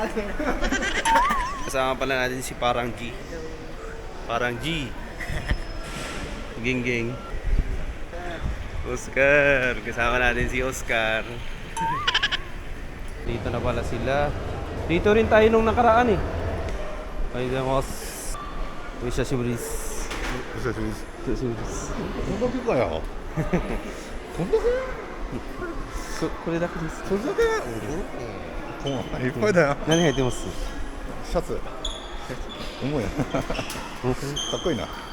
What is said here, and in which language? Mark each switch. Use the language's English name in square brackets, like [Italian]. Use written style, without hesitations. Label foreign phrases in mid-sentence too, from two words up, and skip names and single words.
[Filipino] Kasama pala natin si Parang G. Parang G. Ging. Oscar. Kasama natin si Oscar. Dito na pala sila. Dito rin tayo nung nakaraan eh. Ayun mo. [Japanese] 久しぶりです。久しぶりです。久しぶりです。こんだけかよ。こんだけ？これだけです。それだけ？いっぱいだよ。何入ってます？シャツ。重いな。かっこいいな。